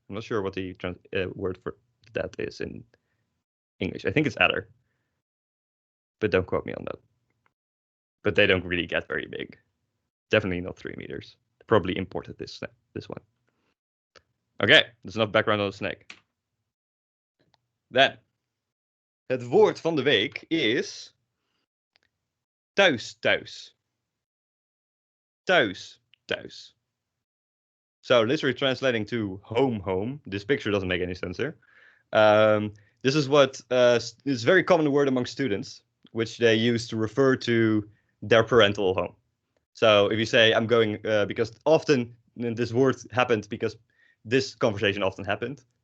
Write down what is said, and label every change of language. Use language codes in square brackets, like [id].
[en] I'm not sure what the word for that is in English. I think it's adder, but don't quote me on that. But they don't really get very big. Definitely not 3 meters. Probably imported this one. Okay, there's enough background on the snake. Then, [nl] het woord van de week is thuis, thuis. Thuis, thuis. [en] So literally translating to home, home. This picture doesn't make any sense here. This is what is a very common word among students, which they use to refer to their parental home. So if you say, I'm going, because often this word happened because this conversation often happened.